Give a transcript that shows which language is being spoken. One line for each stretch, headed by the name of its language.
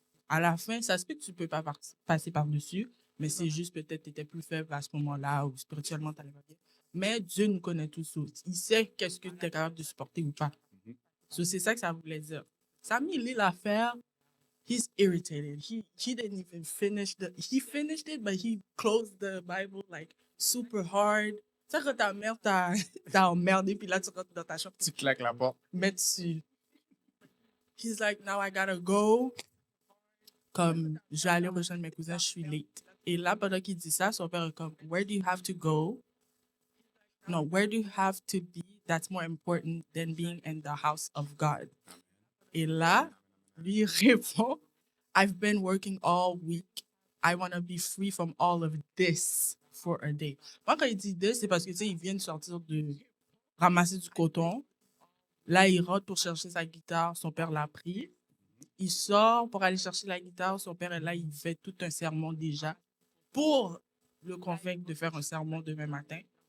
French: À la fin, ça se peut que tu peux pas passer par-dessus, mais c'est juste peut-être que tu étais plus faible à ce moment-là ou spirituellement, tu n'allais pas bien. Mais Dieu nous connaît tous. Il sait qu'est-ce que tu es capable de supporter ou pas. Mhm. So, c'est ça que ça voulait dire. Ça a mis l'affaire,
English: he's irritated. He didn't even finish he finished it, but he closed the Bible like super hard.
French: Tu sais, quand ta mère t'a emmerdé, puis là, tu rentres dans ta chambre, Tu claques la porte. mets dessus.
English: He's like, now I gotta go.
French: Comme, je vais aller rejoindre mes cousins, je suis
English: late.
French: Et là, pendant qu'il dit ça, son père est comme,
English: where do you have to go? No, where do you have to be that's more important than being in the house of God?
French: Et là, lui il répond,
English: I've been working all week. I want to be free from all of this for a day.
French: Moi, quand il dit this, c'est parce que, tu sais, il vient de sortir de ramasser du coton. Là, il rentre pour chercher sa guitare. Son père l'a pris. Il sort pour aller chercher la guitare. Son père est là, il fait tout un sermon déjà pour le convaincre de faire un sermon demain matin.